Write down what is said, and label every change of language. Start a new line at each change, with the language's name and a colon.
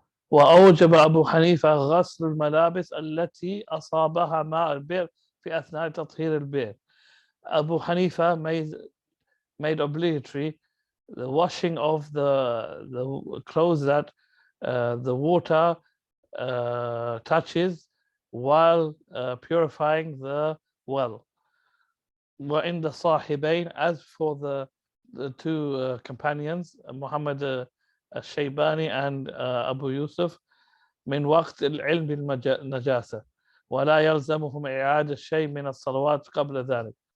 Arabic: وأوجب أبو حنيفة غسل الملابس التي أصابها ماء البئر في أثناء تطهير البئر.
English: Abu Hanifa made obligatory the washing of the clothes that the water touches while purifying the well.
Arabic: وعند الصاحبين,
English: as for the two companions, Muhammad al-Shaybani and Abu Yusuf,
Arabic: من وقت العلم بالنجاسة ولا يلزمهم إعادة شيء من الصلوات قبل ذلك.